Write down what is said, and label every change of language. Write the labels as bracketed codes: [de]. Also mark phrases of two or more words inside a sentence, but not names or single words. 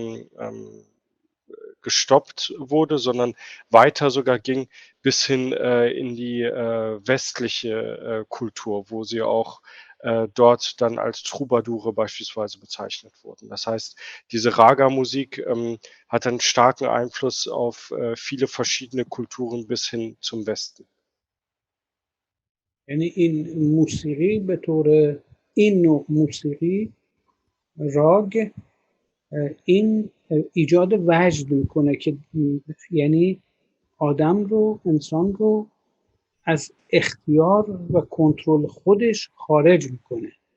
[de] gestoppt wurde, sondern weiter sogar ging bis hin in die westliche Kultur, wo sie auch dort dann als Troubadoure beispielsweise bezeichnet wurden. Das heißt, diese Raga-Musik hat einen starken Einfluss auf viele verschiedene Kulturen bis hin zum Westen. [fa] یعنی این موسیقی به طور این نوع موسیقی راگ این ایجاد وجد میکنه که یعنی انسان رو از اختیار و کنترل خودش خارج میکنه.